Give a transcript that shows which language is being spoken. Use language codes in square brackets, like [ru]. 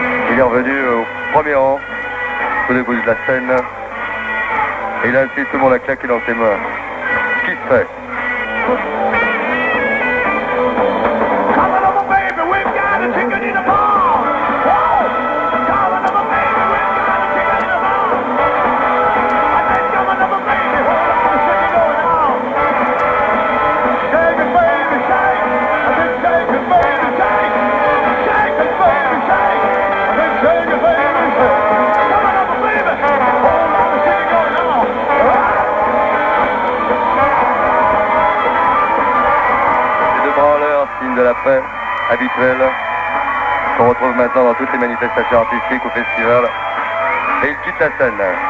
[fr] Il est revenu au premier rang, au début de la scène, et il a incité tout le monde à claquer dans ses mains. Ce qui se fait. [en] Come on over, baby, we've got a chicken in the barn. Whoa! Come on over, baby, we've got a chicken in the barn. I said, come on over, baby, whole lot of shaking going on. Shake it, baby, shake. I said, shake it, baby, shake. Shake it, baby, shake. I said, shake it, baby, shake. Come on over, baby, whole lot of shaking going on. [fr] Les deux branleurs, signe de la paix habituel, qu'on retrouve maintenant dans toutes les manifestations artistiques ou festivals. Et il quitte la scène.